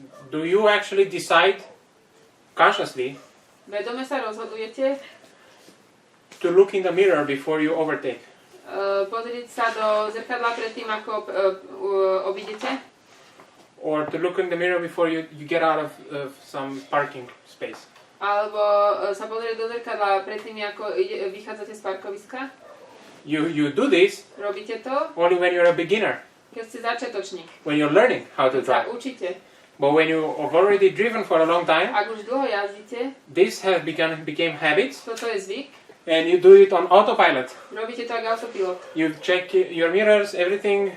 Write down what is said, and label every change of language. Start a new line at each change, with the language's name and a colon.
English: do you actually decide consciously
Slovak: vedome sa rozhodujete
English: to look in the mirror before you overtake?
Slovak: pozrieť sa do zrkadla predtým, ako obídete?
English: Or to look in the mirror before you get out of some parking space?
Slovak: Alebo sa pozrieť do zrkadla predtým, ako vychádzate z parkoviska?
English: You do this
Slovak: Robíte to,
English: only when you're a beginner,
Slovak: keď ste začiatočník.
English: when you're learning how to
Slovak: Keď sa
English: drive.
Slovak: učíte.
English: But when you've already driven for a long time,
Slovak: Ak už dlho jazdíte,
English: this has became habits,
Slovak: toto je zvyk,
English: and you do it on autopilot.
Slovak: robíte to ako autopilot.
English: You check your mirrors, everything.